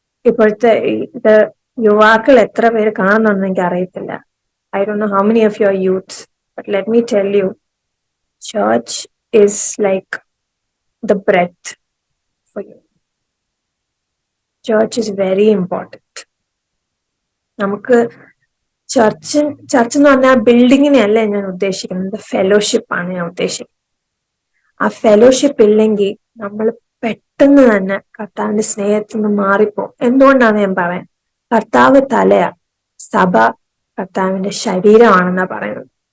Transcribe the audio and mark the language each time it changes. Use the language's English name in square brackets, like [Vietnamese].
[Malayalam] ഇപ്പോഴത്തെ ഇത് യുവാക്കൾ എത്ര പേര് കാണുന്നുണ്ടെന്ന് എനിക്ക് അറിയത്തില്ല. [English] I don't know how many of you are youths, but let me tell you, church is like the breath for you. Church is very important. [Malayalam] നമുക്ക് church എന്ന് പറഞ്ഞാൽ ബിൽഡിങ്ങിനെ അല്ല ഞാൻ ഉദ്ദേശിക്കുന്നത്, ഫെലോഷിപ്പ് ആണ് ഞാൻ ഉദ്ദേശിക്കുന്നത്. ആ ഫെലോഷിപ്പ് ഇല്ലെങ്കിൽ നമ്മൾ പെട്ടെന്ന് തന്നെ കർത്താവിന്റെ സ്നേഹത്തിൽ നിന്ന് മാറിപ്പോകും. എന്തുകൊണ്ടാണ് ഞാൻ പറയാൻ? കർത്താവ് തലയാ, സഭ കർത്താവിന്റെ ശരീരമാണെന്നാ പറയുന്നത്.